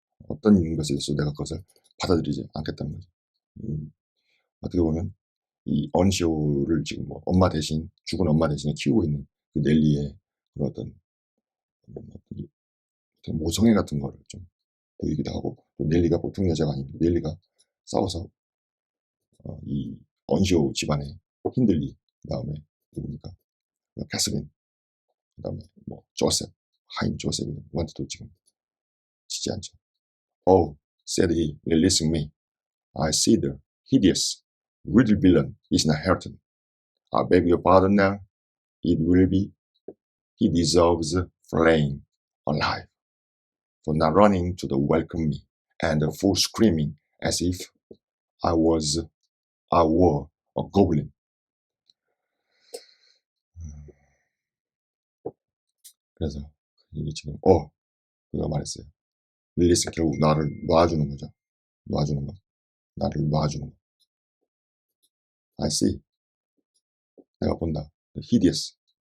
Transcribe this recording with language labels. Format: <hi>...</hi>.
<ko>어떤 것에 대해서 내가 그것을 받아들이지 않겠다는 거죠. 어떻게 보면 이 언쇼를 지금 엄마 대신, 죽은 엄마 대신에 키우고 있는 그 넬리의 그런 어떤 모성애 같은 거를 좀 보이기도 하고, 또 넬리가 보통 여자가 아닙니다. 넬리가 싸워서 이 언쇼 집안의 힌들리, 그 다음에 누굽니까? 캐서린, 그 다음에 조셉, 하임 조셉이 누구한테도 지금 지지 않죠.</ko> <en>Oh, said he, releasing me. I see the hideous, riddle villain is not Hareton. I beg your pardon now. It will be. He deserves flaying alive for not running to the welcome me and for screaming as if I were a goblin.</en> <ko>그래서 이게 지금 그가 말했어요. 릴리스 결국 나를 놔주는 거죠. 놔주는 거. 나를 놔주는 거.</ko> <en>I see.</en> <ko>내가 본다. hideous.</ko>